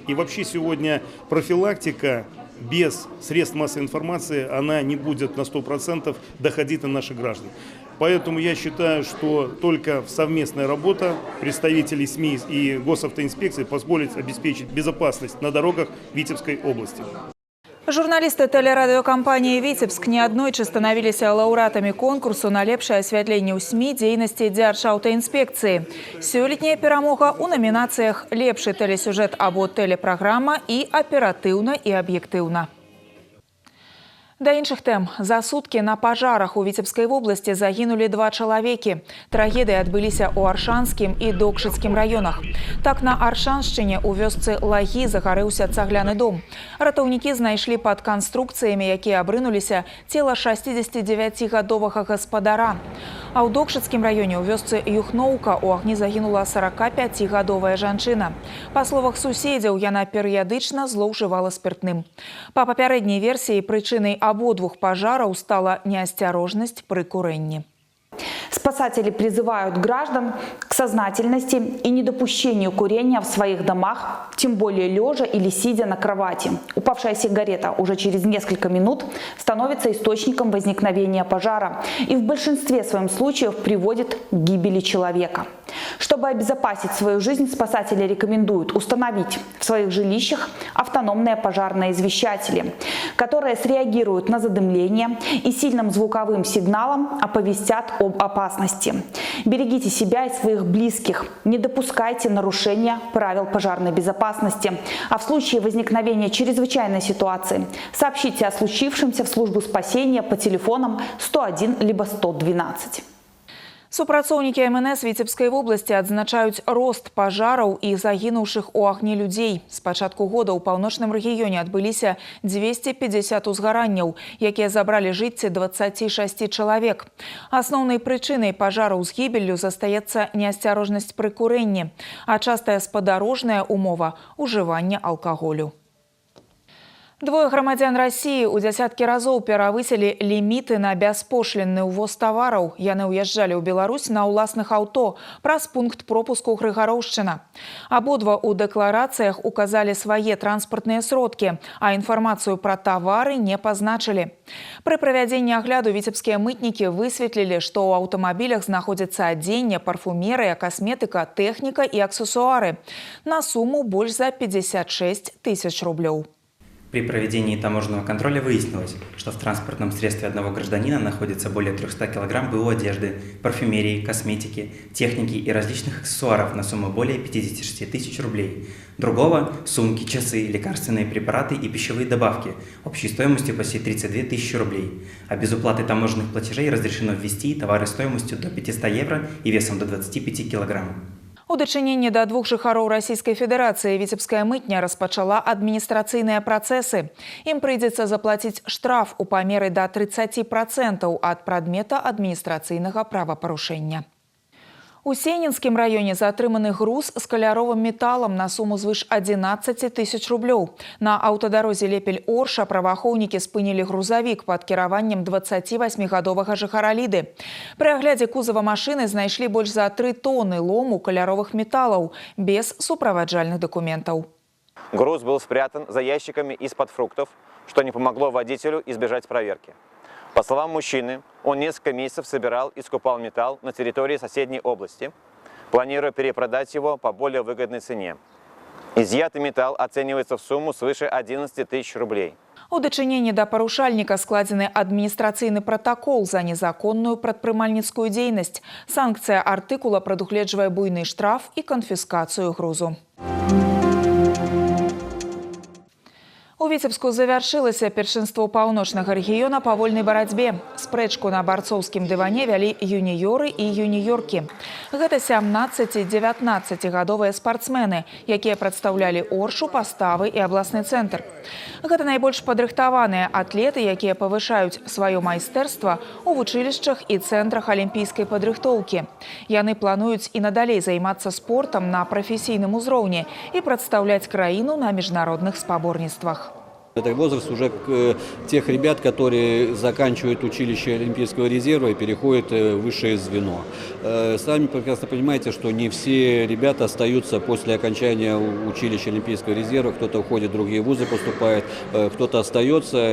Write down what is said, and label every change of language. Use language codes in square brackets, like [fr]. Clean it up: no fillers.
[ru] И вообще сегодня профилактика без средств массовой информации, она не будет на 100% доходить до наших граждан. Поэтому я считаю, что только совместная работа представителей СМИ и Госавтоинспекции позволит обеспечить безопасность на дорогах Витебской области. [be] Журналисты телерадиокомпании «Витебск» неаднойчы становились лаўрэатамі конкурсу на лепшае асвятленне ў СМІ дзейнасці Дзяржаўтаінспекцыі. Сёлетняя перамога ў намінацыях «Лепшы тэлесюжэт або тэлепраграма» і «Аператыўна і аб'ектыўна». Да іншых тэм. За суткі на пажарах у Віцебскай вобласці загінулі 2 чалавекі. Трагедыі адбыліся ў Аршанскім і Докшыцкім раёнах. Так, на Аршаншчыне у вёсцы Лагі загарэўся цагляны дом. Ратаўнікі знайшлі пад канструкцыямі, якія абрынуліся, цела 69-гадовага гаспадара. А ў Докшыцкім раёне ў вёсцы Юхноўка у агні загінула 45-гадовая жанчына. Па словах суседзяў, яна перыядычна злоўжывала спиртным. Па папярэдняй версіі, прычынай [ru] обоих пожаров стала неосторожность при курении. Спасатели призывают граждан к сознательности и недопущению курения в своих домах, тем более лежа или сидя на кровати. Упавшая сигарета уже через несколько минут становится источником возникновения пожара и в большинстве своем случаев приводит к гибели человека. Чтобы обезопасить свою жизнь, спасатели рекомендуют установить в своих жилищах автономные пожарные извещатели, которые среагируют на задымление и сильным звуковым сигналом оповестят об опасности. Берегите себя и своих близких, не допускайте нарушения правил пожарной безопасности, а в случае возникновения чрезвычайной ситуации сообщите о случившемся в службу спасения по телефонам 101 либо 112. [be] Супрацоўнікі МНС Віцебскай вобласці адзначаюць рост пажараў і загінуўшых у агні людзей. З пачатку года ў паўночным рэгіёне адбыліся 250 узгаранняў, якія забралі жыцці 26 чалавек. Асноўнай прычынай пажараў з гібеллю застаецца неасцярожнасць пры курэнні, а частая спадарожная умова – ужывання алкаголю. 2 грамадзян России у дзясяткі разоў перавысілі ліміты на бяспошлінны ўвоз тавараў. Яны ўязджалі ў Беларусь на ўласных аўто праз пункт пропуску Грыгароўшчына. Абодва ў дэкларацыях указалі свае транспартныя сродкі, а інфармацыю пра тавары не пазначылі. Пры правядзенні агляду віцебскія мытнікі высветлілі, што ў аўтамабілях знаходзіцца адзенне, парфумерыя, касметыка, тэхніка і аксесуары на суму больш за 56 тысяч рублёў. [ru] При проведении таможенного контроля выяснилось, что в транспортном средстве одного гражданина находится более 300 кг БУ одежды, парфюмерии, косметики, техники и различных аксессуаров на сумму более 56 тысяч рублей. Другого – сумки, часы, лекарственные препараты и пищевые добавки общей стоимостью почти 32 тысячи рублей. А без уплаты таможенных платежей разрешено ввести товары стоимостью до 500 евро и весом до 25 килограмм. [be] У дачыненні да 2 жыхароў Расійскай Федэрацыі віцебская мытня распачала адміністрацыйныя працэсы. Ім прыйдзецца заплаціць штраф у памеры да 30% ад прадмета адміністрацыйнага правапарушэння. У Сенінскім раёне затрыманы груз з каляровым металам на суму звыш 11 тысяч рублёў. На аўтадарозе Лепель-Орша праваахоўнікі спынілі грузавік пад кіраваннем 28-гадовага жыхара Ліды. Пры аглядзе кузава машыны знайшлі больш за 3 тоны лому каляровых металлаў без суправаджальных документаў. [ru] Груз был спрятан за ящиками из-под фруктов, что не помогло водителю избежать проверки. По словам мужчины, он несколько месяцев собирал и скупал металл на территории соседней области, планируя перепродать его по более выгодной цене. Изъятый металл оценивается в сумму свыше 11 тысяч рублей. [be] У дачыненні да парушальніка складзены адміністрацыйны пратакол за незаконную прадпрымальніцкую дзейнасць. Санкцыя артыкула прадугледжвае буйны штраф і канфіскацыю грузу. У Віцебску завяршылася першынство паўночнага рэгіёна па вольнай барацьбе. Спрэчку на барцоўскім дыване вялі юніёры і юніёркі. Гэта 17 і 19-гадовыя спартсмены, якія прадстаўлялі Оршу, Паставы і абласны цэнтр. Гэта найбольш падрыхтаваныя атлеты, якія павышаюць сваё майстэрства ў вучылішчах і цэнтрах алімпійскай падрыхтоўкі. Яны плануюць і надалей займацца спортам на прафесійным узроўні і прадстаўляць краіну на міжнародных спаборніцтвах. [ru] Это возраст уже тех ребят, которые заканчивают училище Олимпийского резерва и переходят в высшее звено. Сами прекрасно понимаете, что не все ребята остаются после окончания училища Олимпийского резерва. Кто-то уходит, другие вузы поступают, кто-то остается.